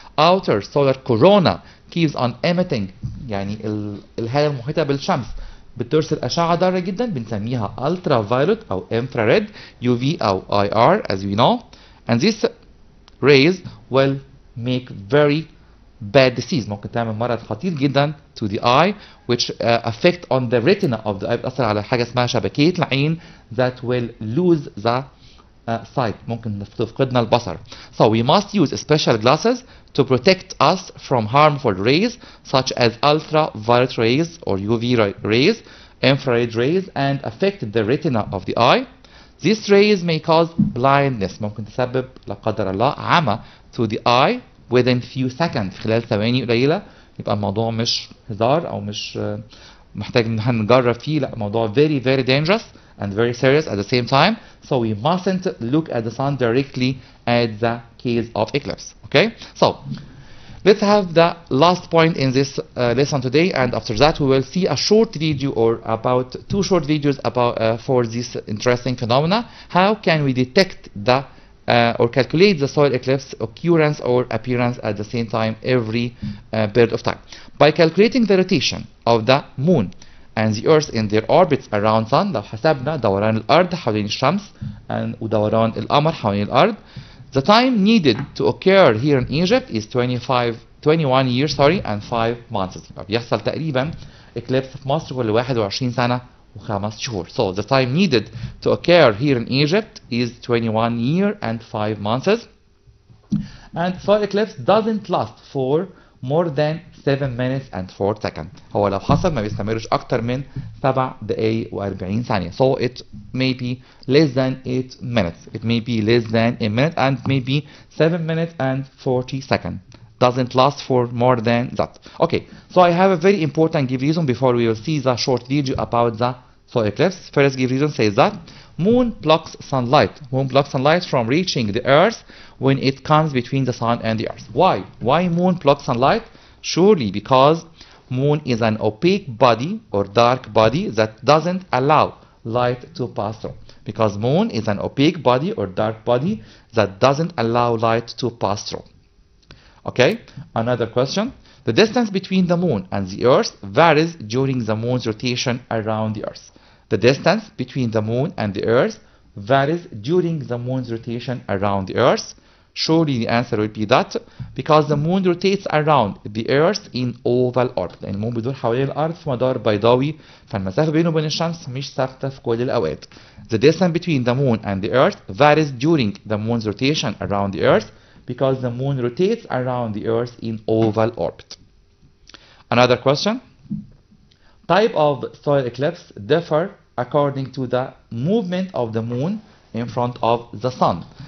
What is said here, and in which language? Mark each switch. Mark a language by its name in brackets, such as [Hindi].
[English] Outer solar corona keeps on emitting [Arabic] يعني الهالة المحيطة بالشمس بترسل أشعة ضارة جدا بنسميها [English] ultraviolet أو infrared UV أو IR as we know, and this rays will make very bad disease. [Arabic] ممكن تعمل مرض خطير جدا [English] to the eye which affect on the retina of the eye. [Arabic] بتأثر على حاجة اسمها شبكية العين [English] that will lose the sight. [Arabic] ممكن تفقدنا البصر. [English] So we must use special glasses to protect us from harmful rays such as ultraviolet rays or UV rays, infrared rays, and affect the retina of the eye. These rays may cause blindness. [Arabic] ممكن تسبب لا قدر الله عمى [English] to the eye within few seconds. [Arabic] خلال ثواني قليلة. يبقى الموضوع مش هزار أو مش محتاج إن احنا نجرب فيه. لا الموضوع [English] very very dangerous and very serious at the same time. So we mustn't look at the sun directly at the case of eclipse. Okay? So let's have the last point in this lesson today, and after that we will see a short video or about 2 short videos about for this interesting phenomena. How can we detect the or calculate the solar eclipse occurrence or appearance at the same time every period of time? By calculating the rotation of the moon and the earth in their orbits around sun. [Arabic] لو حسبنا دوران الأرض حوالين الشمس ودوران القمر حوالين الأرض, [English] the time needed to occur here in Egypt is 21 years and 5 months. [Arabic] بيحصل تقريبا eclipse في مصر كل 21 سنة و5 شهور. [English] So the time needed to occur here in Egypt is 21 years and 5 months. And solar eclipse doesn't last for more than 7 minutes and 4 seconds. هو لو حصل ما بيستمرش أكتر من 7 دقايق و40 ثانية. So it may be less than 8 minutes. It may be less than a minute and maybe 7 minutes and 40 seconds. Doesn't last for more than that. Okay, so I have a very important give reason before we will see the short video about the solar eclipse. First give reason says that moon blocks sunlight. Moon blocks sunlight from reaching the earth when it comes between the sun and the earth. Why? Why moon blocks sunlight? Surely because moon is an opaque body or dark body that doesn't allow light to pass through. Because moon is an opaque body or dark body that doesn't allow light to pass through. Okay, another question. The distance between the moon and the earth varies during the moon's rotation around the earth. The distance between the moon and the earth varies during the moon's rotation around the earth. Surely the answer will be that because the moon rotates around the earth in oval orbit. [Arabic] لأن المون بيدور حوالين الأرض في مدار بيضاوي, فالمسافة بينه وبين الشمس مش ثابتة في كل الأوقات. [English] The distance between the moon and the earth varies during the moon's rotation around the earth because the moon rotates around the earth in oval orbit. Another question. Type of solar eclipse differ according to the movement of the moon in front of the sun.